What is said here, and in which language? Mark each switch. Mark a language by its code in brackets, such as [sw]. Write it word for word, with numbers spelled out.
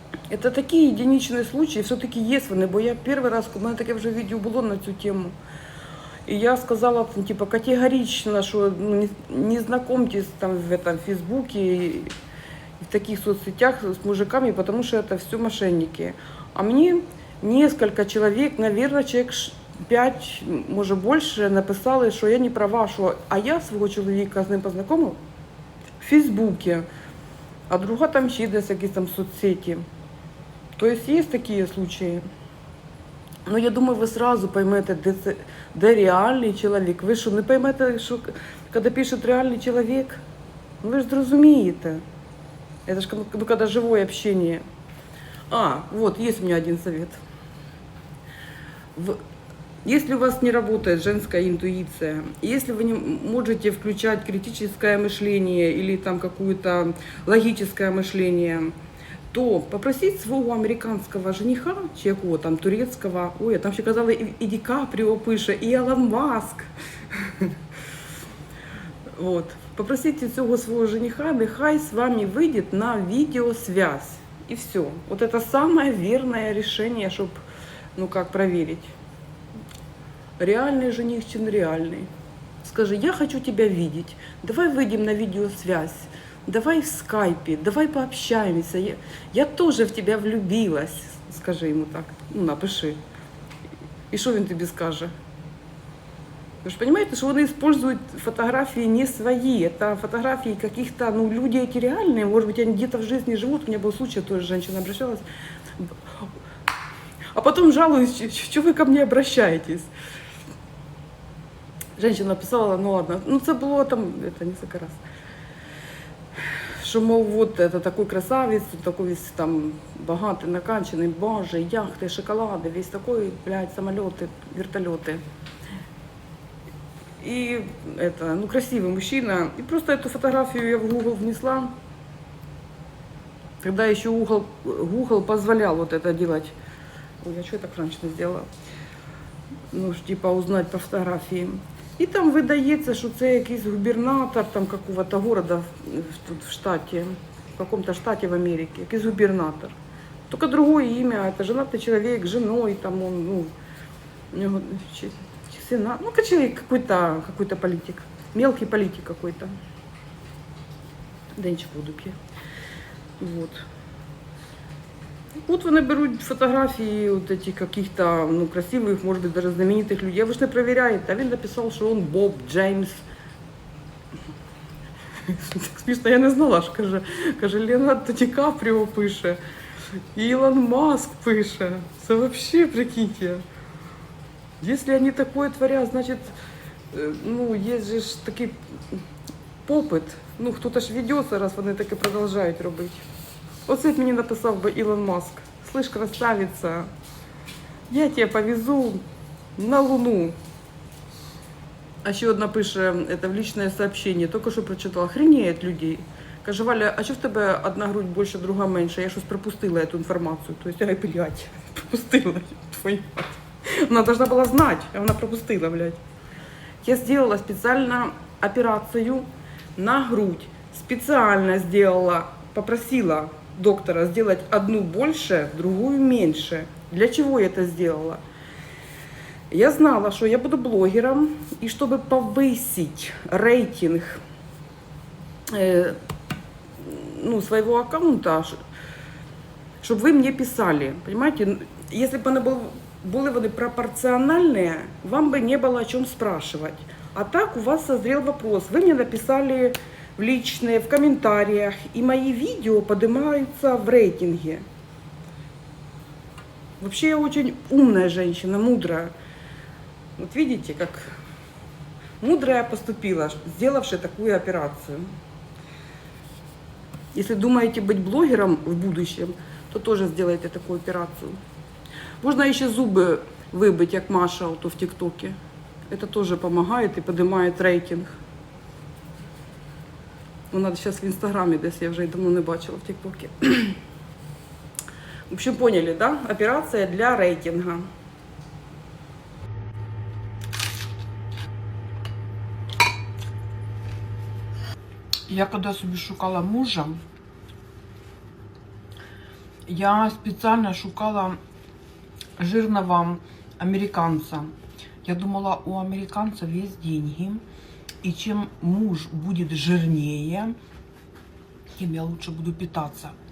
[ru] Это такие единичные случаи, все-таки есть [uk] вони, бо я [ru] первый раз, [uk] у мене таке вже відео було на цю тему. [ru] І я сказала, ну, типа, категорично, що ну, не, не знакомьтесь там в этом Фейсбуке і в таких соцсетях с мужиками, потому что это все мошенники. А мне несколько человек, наверное, человек пять, [uk] може больше, написали, що я не права, що а я свого чоловіка з ним познайомила в Фейсбуке, а друга там ще десь якісь там соцсеті. [ru] То есть есть такие случаи. Но я думаю, [uk] ви [ru] сразу поймете, [uk] де, це, де реальний чоловік. Ви що, не поймете, що к- коли пише реальний чоловік? Ну ви ж зрозумієте. [ru] Это ж [uk] коли- коли [ru] живое общение. А, вот, есть у меня один совет. В- Если у вас не работает женская интуиция, если вы не можете включать критическое мышление или там какое-то логическое мышление, то попросить [uk] свого американського жениха, чи якого там турецького, ой, а там ще казали і, і Ді Капріо пише, і Ілон Маск. [ru] Вот. [uk] Попросите цього свого жениха, нехай з вами вийде на відеосвязь. І все. [ru] Вот это самое верное решение, щоб, ну как проверить, реальный жених чи нереальний. Скажи, я хочу тебя видеть, давай выйдем на видеосвязь, давай в скайпе, давай пообщаемся. Я, я тоже в тебя влюбилась, скажи ему так, ну напиши. И что он тебе скажет? Вы же понимаете, что они используют фотографии не свои, это фотографии каких-то, ну, люди эти реальные, может быть, они где-то в жизни живут. У меня был случай, тоже женщина обращалась, а потом жалуюсь, что вы ко мне обращаетесь. Женщина писала, ну ладно, [uk] ну це було там, [ru] это несколько раз, що, мол, вот это такой красавец, такой весь там богатый, накачанный, боже, яхты, шоколады, весь такой, блядь, самолеты, вертолеты. И это, ну, красивый мужчина. И просто эту фотографию я в Google внесла, когда еще Google, Google позволял вот это делать. Ой, я что я так раньше сделала? Ну, типа, узнать по фотографии. [uk] І там видається, що це якийсь губернатор там [ru] какого-то города тут [uk] в штаті, [ru] в каком-то [uk] штаті в Америці, якийсь губернатор. Тільки друге ім'я, це женатий чоловік, женою, там он, ну, у нього сина, ну, чоловік, [ru] какой-то, какой-то [uk] політик, мелкий політик какой-то. Денчик воду п'є. Вот. Вот вони беруть фотографії [ru] вот этих каких-то, ну, красивых, может быть, даже знаменитых людей. Вы ж не проверяете. [uk] А він написав, що [ru] он Боб Джеймс. [uk] Так смішно, я не знала, що каже, каже, Леонардо Ді Капріо пише, Ілон Маск пише. Це вообще, прикиньте. [ru] Если они такое творят, значит, ну, есть же ж [uk] такий попит. Ну, хто-то ж ведеться, раз вони таке продовжують робити. Оце б мені написав би Ілон Маск. [ru] Слышь, красавица, я тебе повезу на Луну. [uk] А ще одна пише, це [ru] в личное сообщение, [uk] тільки що прочитала, охренеють людей. Каже, Валя, а що в тебе одна грудь більше, друга менше? Я щось пропустила цю інформацію. Тобто, ай, блядь, пропустила, [ru] твою мать. [uk] Вона должна була знати, а вона пропустила, блядь. Я зробила спеціальну операцію на грудь. Спеціально зробила, попросила доктора [ru] сделать одну больше, другую меньше. Для чего я это сделала? Я знала, что я буду блогером, и чтобы повысить рейтинг э, ну, своего аккаунта, чтобы вы мне писали, понимаете? Если бы они был, были бы пропорциональные, вам бы не было о чем спрашивать. А так у вас созрел вопрос. Вы мне написали в личные, в комментариях, и мои видео поднимаются в рейтинге. Вообще я очень умная женщина, мудрая. Вот видите, как мудрая поступила, сделавши такую операцию. Если думаете быть блогером в будущем, то тоже сделайте такую операцию. Можно еще зубы выбить, как Маша вот, в ТикТоке. Это тоже помогает и поднимает рейтинг. [uk] Вона зараз в Інстаграмі десь, я вже й давно не бачила в Тік-Токі. [ru] В общем, поняли, да? [uk] Операція для рейтингу. Я коли собі шукала мужа, я спеціально шукала жирного американця. Я думала, у американців є деньги. [ru] И чем муж будет жирнее, тем я лучше буду питаться.